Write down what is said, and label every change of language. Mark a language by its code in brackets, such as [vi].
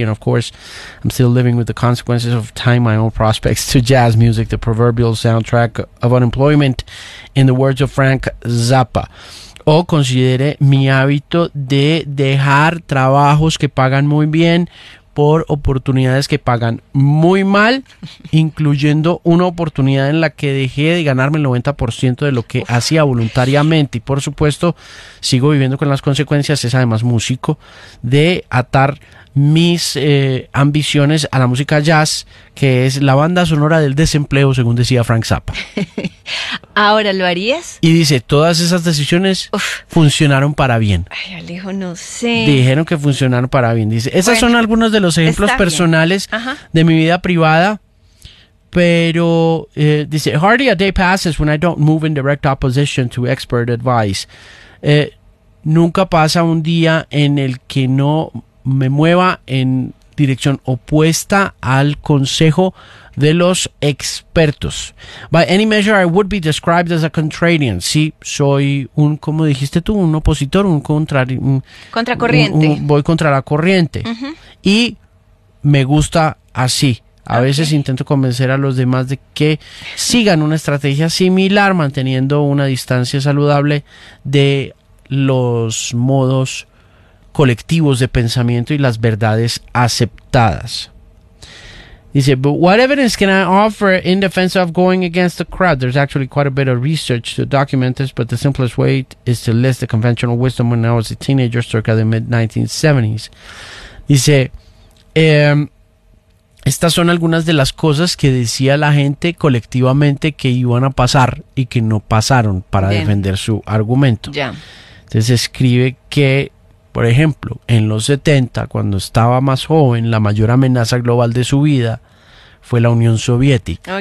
[en] And, of course, I'm still living with the consequences of tying my own prospects to jazz music, the proverbial soundtrack of unemployment, in the words of Frank Zappa. [es] O considere mi hábito de dejar trabajos que pagan muy bien por oportunidades que pagan muy mal, incluyendo una oportunidad en la que dejé de ganarme el 90% de lo que hacía voluntariamente. Y por supuesto, sigo viviendo con las consecuencias, es además músico, de atar mis ambiciones a la música jazz, que es la banda sonora del desempleo, según decía Frank Zappa. ¿Ahora lo harías? Y dice, todas esas decisiones funcionaron para bien. Ay, Alejo, no sé. Dijeron que funcionaron para bien. Dice, esas son algunos de los ejemplos personales de mi vida privada. Pero, dice, [en] hardly a day passes when I don't move in direct opposition to expert advice. [es] Nunca pasa un día en el que no me mueva en dirección opuesta al consejo de los expertos. [en] By any measure, I would be described as a contrarian. [es] Sí, soy un, como dijiste tú, un opositor, un contrario. Contracorriente. Voy contra la corriente. Uh-huh. Y me gusta así. A veces intento convencer a los demás de que sigan una estrategia similar, manteniendo una distancia saludable de los modos colectivos de pensamiento y las verdades aceptadas. Dice, [en] but what evidence can I offer in defense of going against the crowd? There's actually quite a bit of research to document this, but the simplest way is to list the conventional wisdom when I was a teenager, circa the mid-1970s. [es] Dice, estas son algunas de las cosas que decía la gente colectivamente que iban a pasar y que no pasaron para defender su argumento. [en] Yeah. [es] Entonces escribe que, por ejemplo, en los 70, cuando estaba más joven, la mayor amenaza global de su vida fue la Unión Soviética.